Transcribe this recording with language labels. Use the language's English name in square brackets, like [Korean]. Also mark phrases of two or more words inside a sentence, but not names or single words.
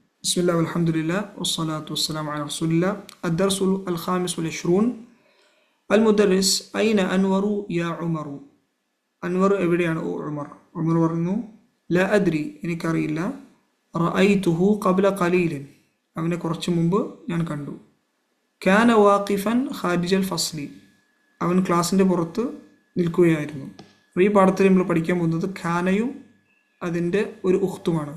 [Arabic] بسم الله والحمد لله والصلاة والسلام على رسول الله. الدرس الخامس والعشرون. المدرس أين أنور يا عمر. [Malayalam] أنور എവിടെയാണ് ഓ ഉമർ. ഉമർ പറഞ്ഞു [Arabic] لا أدري [Malayalam] എനിക്കറിയില്ല. [Arabic] رأيته قبل قليل [Malayalam] അവനെ കുറച്ച് മുമ്പ് ഞാൻ കണ്ടു. [Arabic] كان واقفا خارج الفصل [Malayalam] അവൻ ക്ലാസിൻ്റെ പുറത്ത് നിൽക്കുകയായിരുന്നു. ഈ പാഠത്തിൽ നമ്മൾ പഠിക്കാൻ പോകുന്നത് ഖാനയും അതിൻ്റെ ഒരു ഉഖ്തുമാണ്.